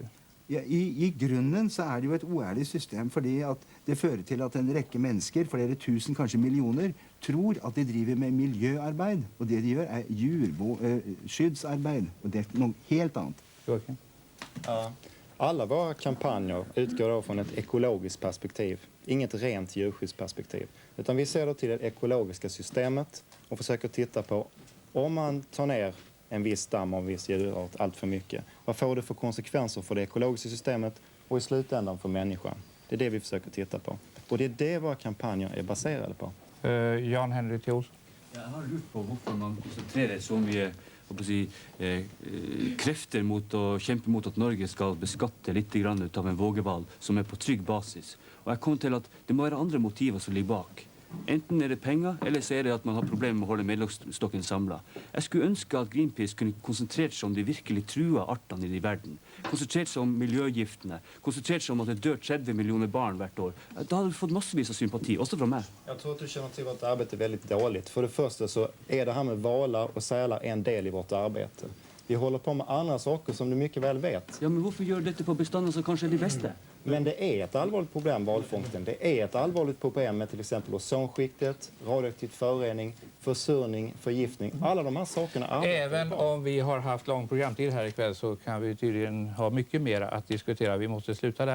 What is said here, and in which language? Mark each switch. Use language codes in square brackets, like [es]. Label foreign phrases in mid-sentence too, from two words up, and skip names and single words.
[no] Ja, i grunnen så er det jo et oærlig system, fordi at det fører til at en rekke mennesker, flere tusen, kanskje millioner, tror at de driver med miljøarbeid. Og det de gjør er djurskyddsarbeid. Og det er noe helt annet. Ja. [sv] Alla våra kampanjer utgår då från ett ekologiskt perspektiv, inget rent djurskyddsperspektiv. Utan vi ser då till det ekologiska systemet och försöker titta på om man tar ner en viss stam av en viss djurart allt för mycket. Vad får det för konsekvenser för det ekologiska systemet och i slutändan för människan? Det är det vi försöker titta på. Och det är det våra kampanjer är baserade på. Jan Henrik Theos. [no] Jeg har lurt på hvorfor man konsentrerer så mye krefter mot å kjempe mot at Norge skal beskatte litt grann ut av en vågeball som er på trygg basis. Og jeg kom til at det må være andre motiver som ligger bak. Enten er det penger, eller så er det at man har problemer med å holde medlemsstokken samlet. Jeg skulle ønske at Greenpeace kunne konsentrere seg om de virkelig trua artene i verden. Konsentrere seg om miljøgiftene. Konsentrere seg om at det dør 30 millioner barn hvert år. Da hadde vi fått massevis av sympati, også fra meg. [sv] Jag tror att du känner till vårt arbete väldigt dåligt. För det första så är det här med valar och sälar en del i vårt arbete. Vi håller på med andra saker som du mycket väl vet. [no] Ja, men hvorfor gjør dette på bestanden som kanskje er [sv] de bästa? Men det är ett allvarligt problem, valfångsten. Det är ett allvarligt problem med till exempel ozonskiktet, radioaktiv förorening, försurning, förgiftning. Alla de här sakerna. Även om vi har haft lång programtid här ikväll så kan vi tydligen ha mycket mer att diskutera. Vi måste sluta där.